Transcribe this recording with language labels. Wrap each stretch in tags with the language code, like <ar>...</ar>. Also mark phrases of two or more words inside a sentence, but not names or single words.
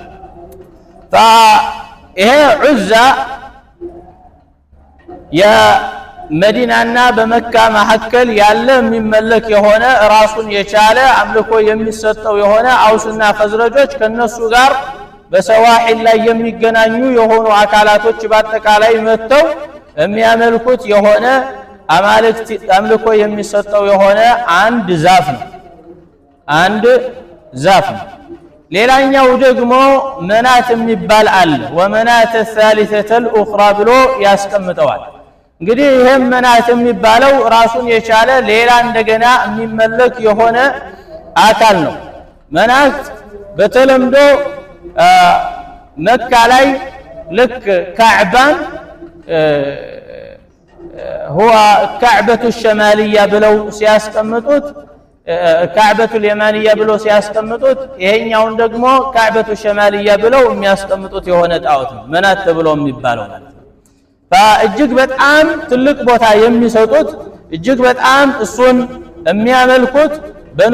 <am>ይሄ ዑዛ የመዲናና በመካ መሐከል ያለ የሚመለክ የሆነ ራሱን የቻለ አምልኮ የሚሰጠው የሆነ አውስና ፈዝረጆች ከነሱ ጋር በሰዋሂል ላይ የሚገናኙ የሆኑ አካላቶች በአጠቃላይ መጥተው የሚያመልኩት የሆነ አማልክት አምልኮ የሚሰጠው የሆነ አንድ ዛፍ ነው። ሌላኛው ደግሞ መናት የሚባል አለ።</am> <ar>ومناة الثالثة الأخرى</ar> <am>ብሎ ያስቀምጠዋል። እንግዲህ ይሄም መናት የሚባለው ራሱን የቻለ ሌላ እንደገና የሚመለክ የሆነ አካል ነው። መናት በተለምዶ መካ ላይ ልክ ካዕባን</am> <ar>هو كعبة الشمالية</ar> <am>ብለው ሲያስቀምጡት</am> <ar>كعبة اليمانية</ar> <am>ብለው ሲያስቀምጡት ይሄኛውን ደግሞ</am> <ar>كعبة الشمالية</ar> <am>ብለው የሚያስቀምጡት የሆነ ጣዖት ነው መናት ተብሎ የሚባለው ማለት ነው። እጅግ በጣም ትልቅ ቦታ የሚሰጡት እጅግ በጣም እሱን የሚያመልኩት በኑ</am>